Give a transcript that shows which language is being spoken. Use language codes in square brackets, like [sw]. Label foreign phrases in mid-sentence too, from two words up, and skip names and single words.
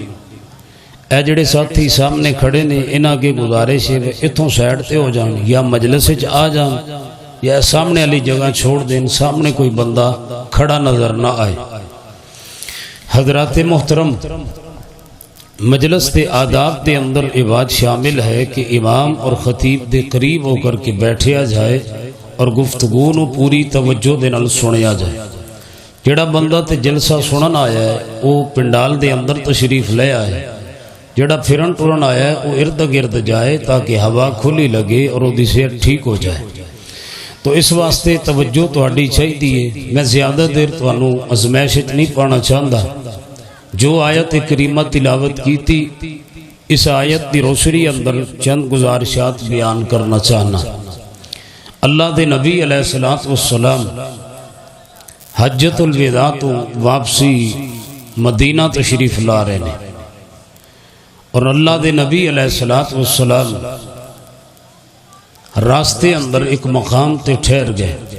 [pa] اے جڑے ساتھی سامنے کھڑے نے، انہاں کے گزارش ہے اتھوں سائڈ تے ہو جان، یا مجلس وچ آ جان، یا سامنے والی جگہ چھوڑ دیں، سامنے کوئی بندہ کھڑا نظر نہ آئے۔ حضرات محترم، مجلس دے آداب دے اندر یہ بات شامل ہے کہ امام اور خطیب دے قریب ہو کر کے بیٹھیا جائے اور گفتگو نو پوری توجہ دے نال سنیا جائے۔ جڑا بندہ تے جلسہ سنن آیا ہے وہ پنڈال دے اندر تشریف لے آئے، جڑا پھرن ٹرن آیا ہے وہ ارد گرد جائے تاکہ ہوا کھلی لگے اور وہ دی صحت ٹھیک ہو جائے۔ تو اس واسطے توجہ تہاڈی چاہیے۔ میں زیادہ دیر تانوں ازمائش وچ نہیں پانا چاہتا۔ جو آیت کریمہ تلاوت کی تھی، اس آیت دی روشنی اندر چند گزارشات بیان کرنا چاہنا۔ اللہ دے نبی [ar] علیہ السلام [pa] حجۃ الوداع تو واپسی مدینہ تشریف لا رہے ہیں، اور اللہ دے نبی [ar] علیہ السلام [pa] راستے اندر ایک مقام تے ٹھہر گئے۔